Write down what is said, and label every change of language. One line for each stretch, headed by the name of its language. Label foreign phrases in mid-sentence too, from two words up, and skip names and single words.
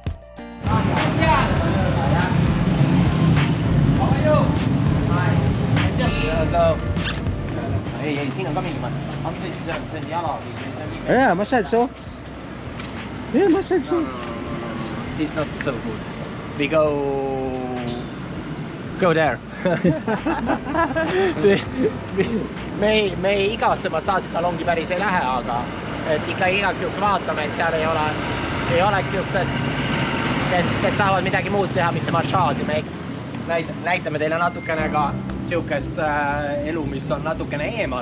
Estonian: Ei, siin on ka mingi mõte. Aga mis see on? See on jala või see on nii?
English: Yeah, massage so. Yeah, massage so. It's not so good. We go there.
Estonian: me ei igasse massaažisalongi päris ei lähe, aga et ikka igaks juhuks vaatame, et seal ei oleks siuksed, kes tahavad midagi muud teha, mitte massaaži. Me näitame teile natukene ka siukest elu, mis on natukene eemal.